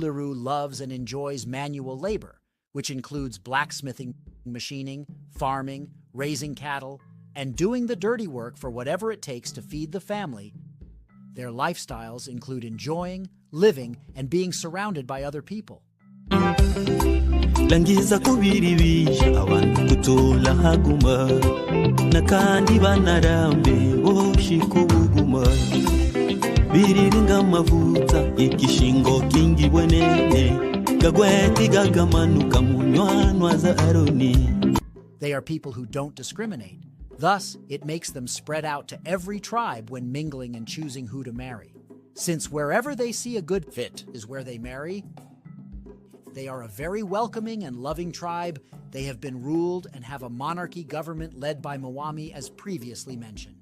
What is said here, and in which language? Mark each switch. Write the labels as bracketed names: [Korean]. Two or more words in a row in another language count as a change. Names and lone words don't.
[English] Bafuliiru loves and enjoys manual labor. which includes blacksmithing, machining, farming, raising cattle, and doing the dirty work for whatever it takes to feed the family. Their lifestyles include enjoying, living, and being surrounded by other people. [Fuliiru] Langiza kubiribisha abantu kutola haguma nakandi banarambe boshikubuguma biriringa mavuta ikishingo kingi bwenene gagweti gagamanuka munywanwa za Aroni. [English] They are people who don't discriminate. Thus, it makes them spread out to every tribe when mingling and choosing who to marry. Since wherever they see a good fit is where they marry, they are a very welcoming and loving tribe. They have been ruled and have a monarchy government led by Mwami, as previously mentioned.